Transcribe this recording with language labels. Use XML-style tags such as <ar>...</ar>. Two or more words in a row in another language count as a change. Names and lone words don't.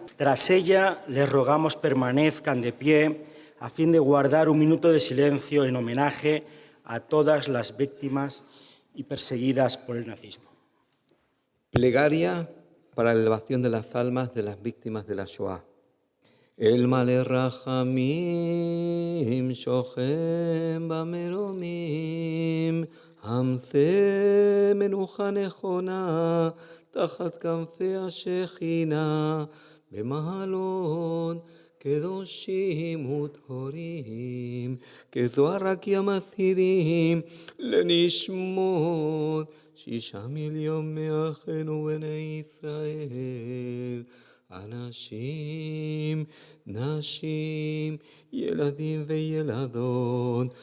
<es>Tras ella, les rogamos permanezcan de pie a fin de guardar un minuto de silencio en homenaje a todas las víctimas y perseguidas por el nazismo. Plegaria para la elevación de las almas de las víctimas de la Shoah.</es> <he>אל מלא רחמים שוכן במרומים המצא מנוחה נכונה תחת כנפי השכינה במעלות קדושים וטהורים כזוהר רקיע מזהירים לנשמות 6 מיליון מאחינו בני ישראל, אנשים, נשים, ילדים וילדות,</he>